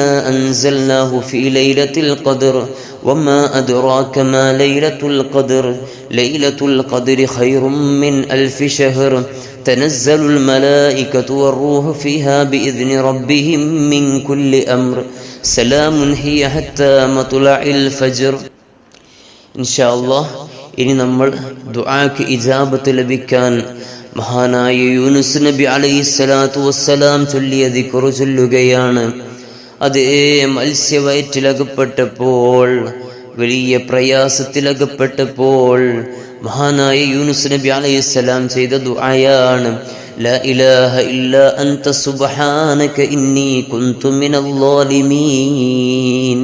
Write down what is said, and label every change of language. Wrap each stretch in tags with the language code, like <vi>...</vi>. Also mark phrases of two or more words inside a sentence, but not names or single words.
<ar>أنزلناه في ليلة القدر وما أدراك ما ليلة القدر ليلة القدر خير من 1000 شهر تنزل الملائكة والروح فيها بإذن ربهم من كل أمر سلام هي حتى مطلع الفجر إن شاء الله</ar> <ml>ഇനി നമ്മൾ ദുആക്ക് ഇജാബത്ത് ലഭിക്കാൻ മഹാനായ യൂനുസ് നബി അലൈഹിസ്സലാത്തു വസ്സലാം ചൊല്ലിയ ദിക്ർ ചൊല്ലുകയാണ്. അതേ മത്സ്യവയറ്റിലകപ്പെട്ടപ്പോൾ, വലിയ പ്രയാസത്തിലകപ്പെട്ടപ്പോൾ മഹാനായ യൂനുസ് നബി അലൈഹിസ്സലാം ചെയ്ത ദുആയാണ്</ml> <ar>لا إله إلا أنت سبحانك إني كنت من الظالمين.</ar>